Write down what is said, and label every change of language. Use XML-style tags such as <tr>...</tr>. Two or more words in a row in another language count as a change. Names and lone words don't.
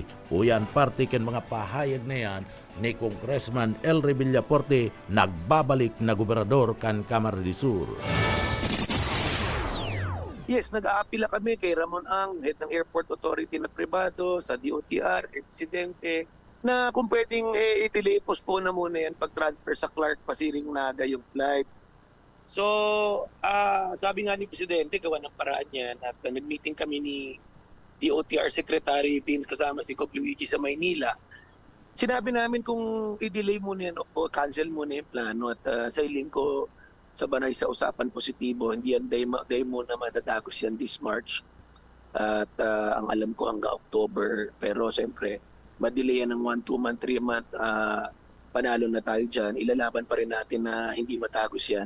<bik>Uyan parte kan mga pahayag na yan ni Congressman Elry Villapuerte nagbabalik na gobernador kan Camarines Sur.</bik> <tl>Yes, nag-aapila kami kay Ramon Ang, head ng Airport Authority na pribado, sa DOTR, Presidente, na kung pwedeng i-delay, postpone na muna yan pag-transfer sa Clark, Pasiring Naga yung flight. So, sabi nga ni Presidente, gawa ng paraan yan at nag-meeting kami ni DOTR Secretary Vince kasama si Cob Luigi sa Maynila. Sinabi namin kung i-delay muna yan o cancel muna yung plano at sa iling ko sa Banay sa usapan positibo, hindi yan day muna madadagos yan</tl> <en>this March</en> <tl>at ang alam ko hanggang October, pero siyempre madelay yan ng 1, 2 month, 3 month, panalo na tayo dyan, ilalaban pa rin natin na hindi matagos yan.</tl>